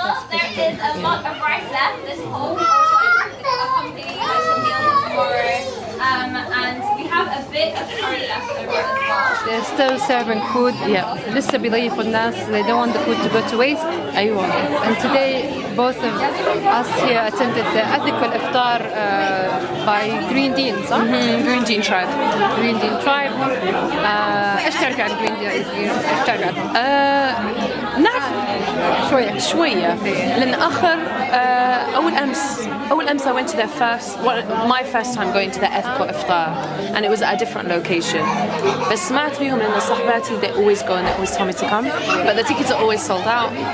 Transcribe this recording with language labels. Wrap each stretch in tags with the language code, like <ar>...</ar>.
<en>There is a lot of rice left. This whole accompanying some meals tomorrow, and we have a bit of curry left over as well. They're still serving food. Yeah.</en> <ar>لسه بيضيفوا الناس.</ar> <en>They don't want the food to go to waste.</en> <ar>أيوة.</ar> <en>And today, both of us here attended the ethical iftar by Green Deen,</en> <ar>صح?</ar> <en>Green Deen Tribe. Green Deen Tribe.</en> <ar>إيش تعرفي عن Green Deen؟ إيش تعرفي عنه؟ نعرف شوية لأن أول أمس</ar> <en>I went to their my first time going to the ethical iftar, and it was at a different location.</en> <ar>بس سمعت فيهم إن صحباتي</ar> <en>they always go and they always tell me to come, but the tickets are always sold out.</en>